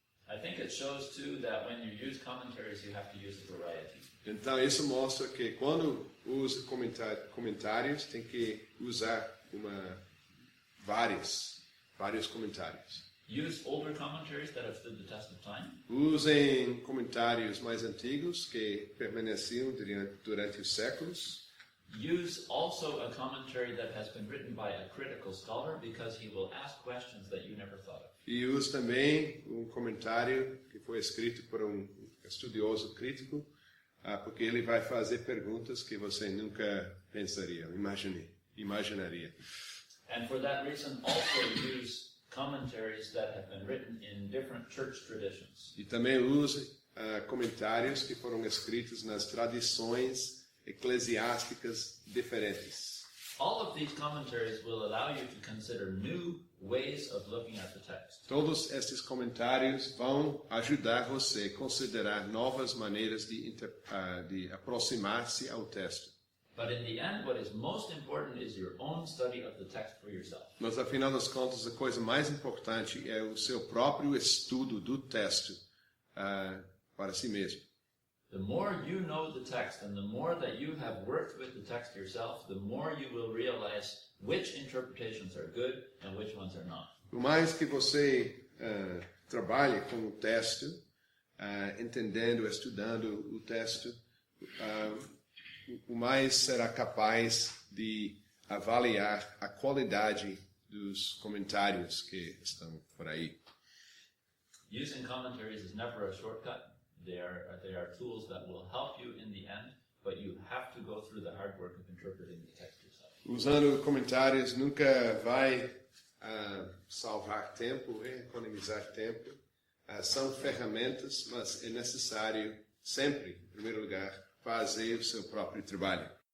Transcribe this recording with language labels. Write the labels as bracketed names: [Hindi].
[English] I think it shows too that when you use commentaries, you have to use a variety. [Portuguese] Então isso mostra que quando usa comentários tem que usar vários comentários. [English] Use older commentaries that have stood the test of time. [Portuguese] Usem comentários mais antigos que permaneciam durante os séculos. [English] Use also a commentary that has been written by a critical scholar, because he will ask questions that you never thought of. [Portuguese] E use também comentário que foi escrito por estudioso crítico, porque ele vai fazer perguntas que você nunca pensaria, imaginaria. [English] And for that reason, also use commentaries that have been written in different church traditions. [Portuguese] E também use comentários que foram escritos nas tradições eclesiásticas diferentes. [English] All of these commentaries will allow you to consider new ways of looking at the text. [Portuguese] Todos estes comentários vão ajudar você a considerar novas maneiras de aproximar-se ao texto. [English] But in the end, what is most important is your own study of the text for yourself. [Portuguese] Mas, afinal das contas, a coisa mais importante é o seu próprio estudo do texto para si mesmo. [English] The more you know the text and the more that you have worked with the text yourself, the more you will realize which interpretations are good and which ones are not. [Portuguese] Por mais que você trabalhe com o texto, entendendo, estudando o texto, o mais será capaz de avaliar a qualidade dos comentários que estão por aí. [English] Using commentaries is never a shortcut. They are tools that will help you in the end, but you have to go through the hard work of interpreting the text yourself. [Portuguese] Usando comentários nunca vai salvar tempo, economizar tempo. São ferramentas, mas é necessário sempre, em primeiro lugar, fazer o seu próprio trabalho.